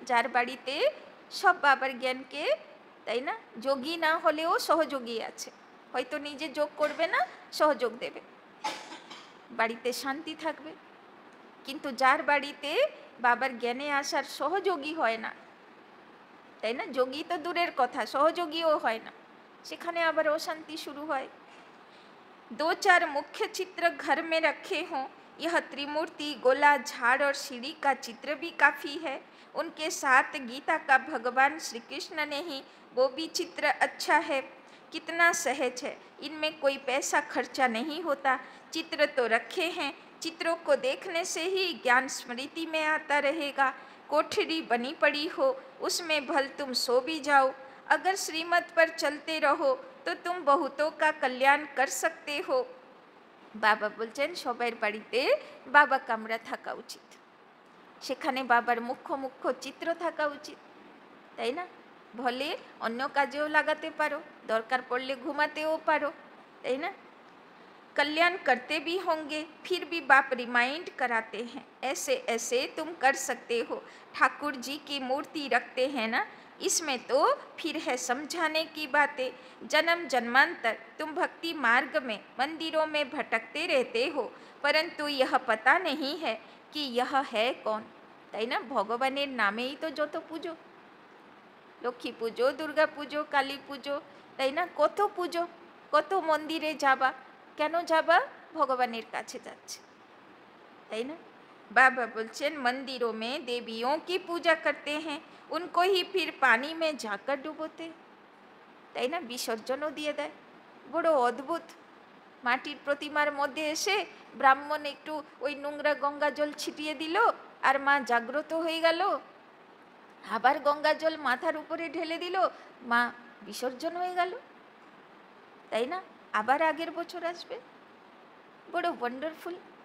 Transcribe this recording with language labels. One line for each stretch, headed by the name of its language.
Bangla: যার বাড়িতে সব বাবার জ্ঞানকে, তাই না, যোগী না হলেও সহযোগী আছে, হয়তো নিজে যোগ করবে না, সহযোগ দেবে, বাড়িতে শান্তি থাকবে। কিন্তু যার বাড়িতে বাবার জ্ঞানে আসার সহযোগী হয় না, তাই না, যোগী তো দূরের কথা, সহযোগীও হয় না, সেখানে আবার অশান্তি শুরু হয়।
Hindi: 2-4 मुख्य चित्र घर में रखे हों। यह त्रिमूर्ति, गोला, झाड़ और सीढ़ी का चित्र भी काफ़ी है। उनके साथ गीता का भगवान श्री कृष्ण ने ही, वो भी चित्र अच्छा है। कितना सहज है, इनमें कोई पैसा खर्चा नहीं होता। चित्र तो रखे हैं, चित्रों को देखने से ही ज्ञान स्मृति में आता रहेगा। कोठरी बनी पड़ी हो, उसमें भल तुम सो भी जाओ। अगर श्रीमत पर चलते रहो तो तुम बहुतों का कल्याण कर सकते हो।
Bangla: বাবা বলছেন সবার বাড়িতে বাবা কামরা থাকা উচিত, সেখানে বাবার মুখ্য মুখ্য চিত্র থাকা উচিত, তাই না? ভলে অন্য কাজেও লাগাতে পারো, দরকার পড়লে ঘুমাতেও পারো, তাই না?
Hindi: कल्याण करते भी होंगे, फिर भी बाप रिमाइंड कराते हैं ऐसे ऐसे तुम कर सकते हो। ठाकुर जी की मूर्ति रखते हैं ना, इसमें तो फिर है समझाने की बातें। जन्म जन्मांतर तुम भक्ति मार्ग में मंदिरों में भटकते रहते हो, परंतु यह पता नहीं है कि यह है कौन।
Bangla: তাই না, ভগবানের নামেই তো যত পুজো, লক্ষ্মী পুজো, দুর্গা পুজো, কালী পুজো, তাই না, কত পুজো, কত মন্দিরে যাবা, কেন যাবা, ভগবানের কাছে যাচ্ছে, তাই না।
Hindi: बाबा बोलছেন मंदिरों में देवियों की पूजा करते हैं, उनको ही फिर पानी में जाकर डुबोते,
Bangla: তাই না, বিসর্জনও দিয়ে দেয়। বড় অদ্ভুত, মাটির প্রতিমার মধ্যে এসে ব্রাহ্মণ একটু ওই নোংরা গঙ্গা জল ছিটিয়ে দিল, আর মা জাগ্রত হয়ে গেল, আবার গঙ্গা জল মাথার উপরে ঢেলে দিল, মা বিসর্জন হয়ে গেল, তাই না, আবার আগের বছর আসবে। বড় ওয়ান্ডারফুল।